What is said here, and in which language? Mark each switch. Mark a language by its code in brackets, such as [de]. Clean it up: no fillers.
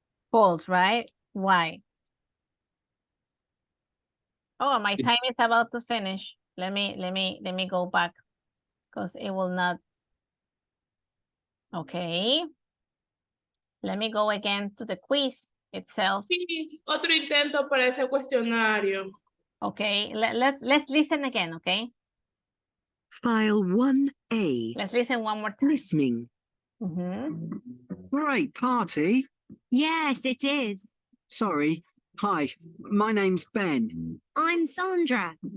[en] False, right? Why? Oh, my time is about to finish. Let me go back because it will not. Okay. Let me go again to the quiz itself. [es] Sí, otro intento para ese cuestionario. [en] Okay, let's listen again, okay? File 1A. Let's listen one more time. Listening. Great party. Yes, it is. Sorry. Hi, my name's Ben. I'm Sandra.